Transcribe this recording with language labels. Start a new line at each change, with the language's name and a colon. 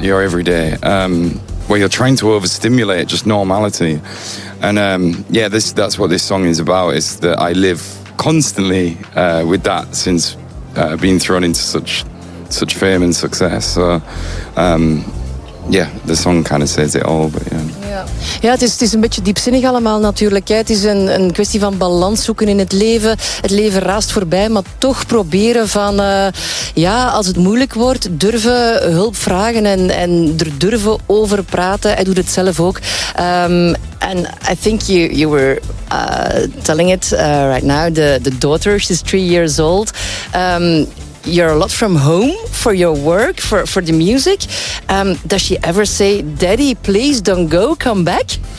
English: Your everyday, where you're trying to overstimulate just normality. And that's what this song is about, is that I live constantly with that since being thrown into such fame and success. So the song kind of says it all, but yeah.
Dutch: Ja, het is een beetje diepzinnig allemaal natuurlijk. Het is een kwestie van balans zoeken in het leven. Het leven raast voorbij, maar toch proberen van... als het moeilijk wordt, durven hulp vragen en er durven over praten. Hij doet het zelf ook.
English: And I think you were telling it right now. The daughter, she's 3 years old. you're a lot from home for your work, for the music. Does she ever say, Daddy, please don't go, come back?